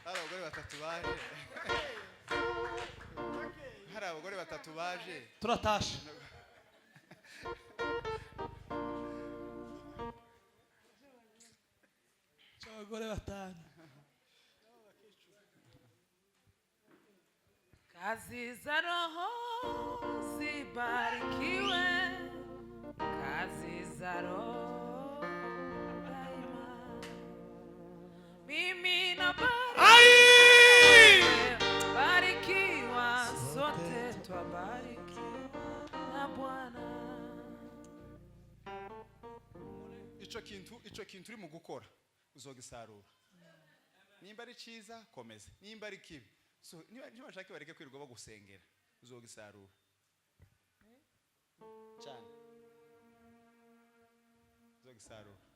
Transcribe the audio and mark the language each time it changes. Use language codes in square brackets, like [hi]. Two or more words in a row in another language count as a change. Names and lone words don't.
[rw] abagore batatu baje. Hari abagore batatu baje. Turatasha. Abagore batanu. [sw] Kazi za Roho zibarikiwe, kazi za Roho daima. Mimi na barikiwa, sote twabarikiwa na Bwana. [rn] Ico kintu uri mu gukora uzogisarura. Nimba ari ciza komeza, nimba ari kibi so niba bashaka bareke kwirirwa bagusengera uzogisarura cyane, uzogisarura.